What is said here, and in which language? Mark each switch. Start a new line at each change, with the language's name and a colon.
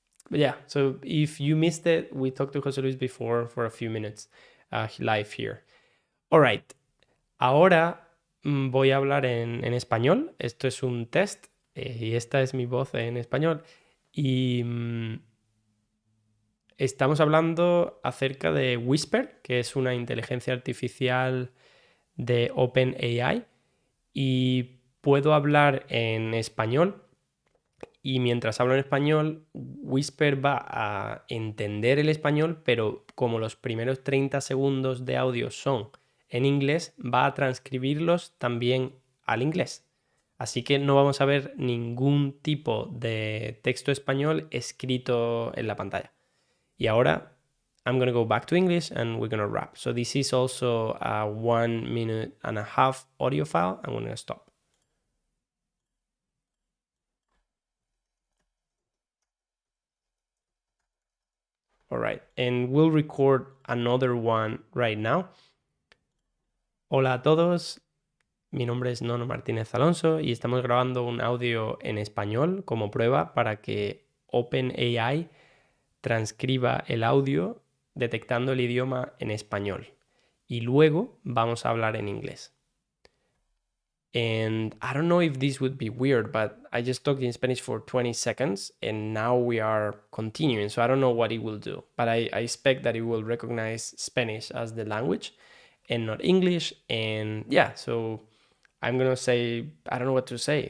English: But yeah, so if you missed it, we talked to Jose Luis before for a few minutes live here.
Spanish: All right, ahora voy a hablar en español. Esto es un test y esta es mi voz en español. Y estamos hablando acerca de Whisper, que es una inteligencia artificial de OpenAI. Y puedo hablar en español. Y mientras hablo en español, Whisper va a entender el español, pero como los primeros 30 segundos de audio son en inglés, va a transcribirlos también al inglés. Así que no vamos a ver ningún tipo de texto español escrito en la pantalla. Y ahora,
English: I'm going to go back to English and we're going to wrap. So this is also a 1.5 minute audio file. I'm going to stop. All right, and we'll record another one right now.
Spanish: Hola a todos, mi nombre es Nono Martínez Alonso y estamos grabando un audio en español como prueba para que OpenAI transcriba el audio detectando el idioma en español. Y luego vamos a hablar en inglés.
English: And I don't know if this would be weird, but I just talked in Spanish for 20 seconds and now we are continuing. So I don't know what it will do, but I expect that it will recognize Spanish as the language and not English. And yeah, so I'm going to say, I don't know what to say.